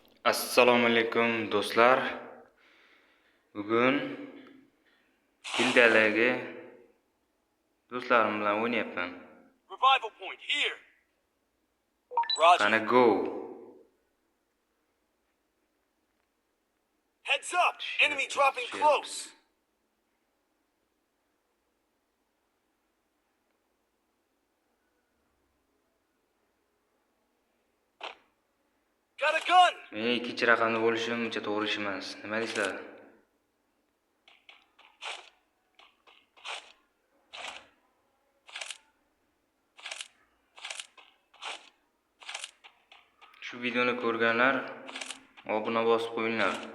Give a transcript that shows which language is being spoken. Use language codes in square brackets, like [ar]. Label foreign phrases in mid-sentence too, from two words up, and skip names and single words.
[uz] Assalomu alaykum do'stlar. Bugun gildiyadagi do'stlarim bilan o'ynayapman. [en] Revival point here. Roger. [uz] Qani go. [en] Heads up. Enemy dropping close. Got a gun. [uz] Men ikkinchi raqamda bo'lishim uncha to'g'ri ish emas. Nima deysizlar? Shu videoni ko'rganlar obuna bosib qo'yinglar.